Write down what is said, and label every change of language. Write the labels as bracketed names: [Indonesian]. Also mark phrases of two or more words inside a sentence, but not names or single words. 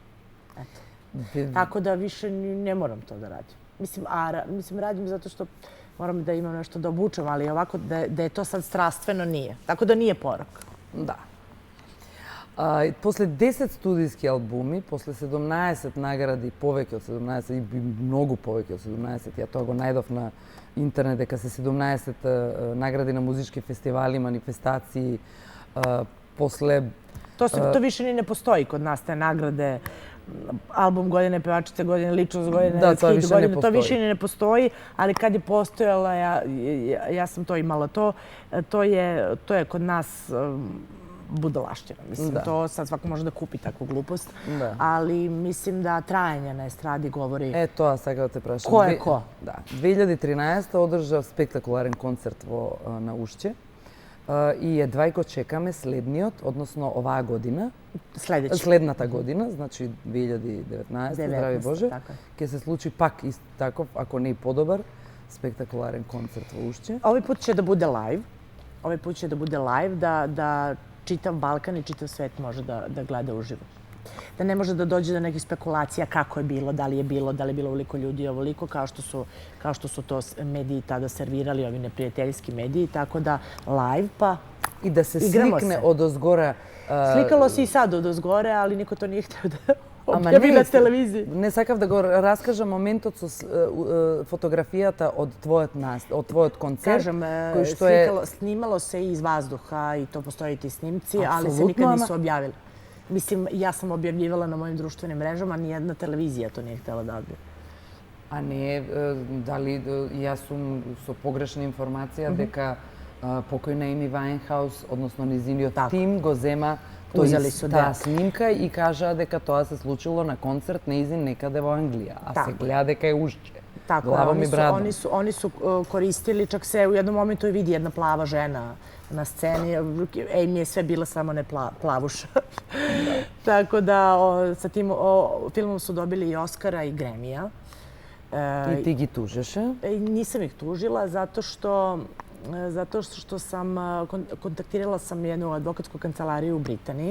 [Macedonian] Да. [Serbian] Tako da više ne moram to da radim. Mislim, radim zato što moram da imam nešto da obučem, ali ovako da je to sad strastveno nije. Tako da nije porok. Da. [Macedonian] После 10 студijski albumi, после 17 награди, повеќе од 17 и многу повеќе од 17, ја тоа го најдов на интернет, дека се 17 награди на музички фестивали, манифестации, после... [Serbian] To više ni ne postoji kod nas, te nagrade, album godine, pevačice godine, ličnost godine, hit godine, to više ni ne postoji, ali kad je postojala, ja sam to imala, to je kod nas budalaština. Mislim, to sad svako može da kupi takvu glupost, ali mislim da trajanje na estradi govori... [Macedonian] Тоа сега да те прашам. [Serbian] Ko je ko? [Macedonian] Да. 2013 одржав спектакуларен концерт на Ушче и едва го чекаме следниот, односно оваа година. Следната година, значи 2019, здрави Боже, ќе се случи пак ист таков, ако не и подобар, спектакуларен концерт во Ушче. Овој пат ќе да буде лайв. Овој пат ќе да [Serbian] bude live, da čitav Balkan i čitav svet može da gleda uživo. Da ne može da dođe do nekih spekulacija kako je bilo, da li je bilo ovoliko ljudi i ovoliko, kao što su to mediji tada servirali, ovi neprijateljski mediji, tako da live pa i da se slikne odozgora. Slikalo se i sad odozgore, ali niko to nije hteo da objavi na televiziji. [Macedonian] Не сакав да го раскажам моментот со фотографијата од твојот концерт. [Serbian] Kažem, snimalo se i iz vazduha i to postoji ti snimci, ali se nikad nisu objavili. Mislim, ja sam objavljivala na mojim društvenim mrežama, nijedna televizija to nije htjela da objavi. [Macedonian] А не, дали јас сум со погрешна информација дека покојна Еми Вајнхаус, односно низиниот тим, го зема таа снимка и кажа дека тоа се случило на концерт неизин некаде во Англија, а се гледа дека е Ушче. Глава ми брадна. [Serbian] Oni su koristili, čak se u jednom momentu je vidi jedna plava žena na sceni. Amy je sve bila samo ne plavuša. Tako da sa tim filmom su dobili i Oscara i Grammy-a. [Macedonian] И ти ги тужеше? [Serbian] Nisam ih tužila zato što sam kontaktirala sam jednu advokatsku kancelariju u Britaniji